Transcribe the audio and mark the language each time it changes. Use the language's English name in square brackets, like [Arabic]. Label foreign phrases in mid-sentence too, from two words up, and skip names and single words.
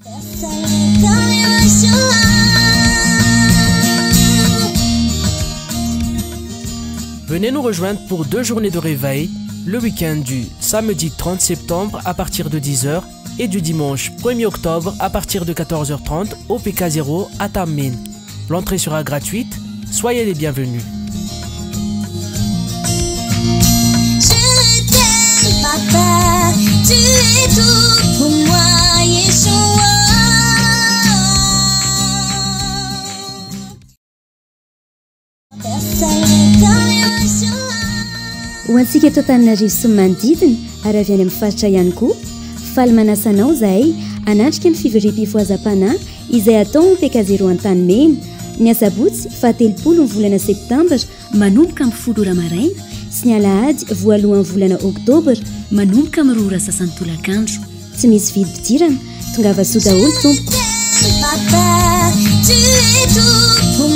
[French] Venez nous rejoindre pour 2 journées de réveil, le week-end du samedi 30 septembre à partir de 10h et du dimanche 1er octobre à partir de 14h30 au PK0 à Tamin. L'entrée sera gratuite, soyez les bienvenus. Je t'aime papa, tu es tout pour moi, Yeshua. [Malagasy] Ho antsika eto Antananarivo sy ny manodidina ary avy any amin'ny faritra ihany koa, faly manasanao zahay hanatrika ny fiverim-pifoazam-panahy izay atao ny PK0 Antanimena ny asabotsy fahatelopolo ny volana septambra manomboka amin'ny 10 ora maraina sy ny alahady voalohan'ny volana oktobra manomboka amin'ny 2 ora sasany tolakandro. Tsy misy vidim-pidirana, tongava soa daholo tompoko. [French] Papa, tu es tout.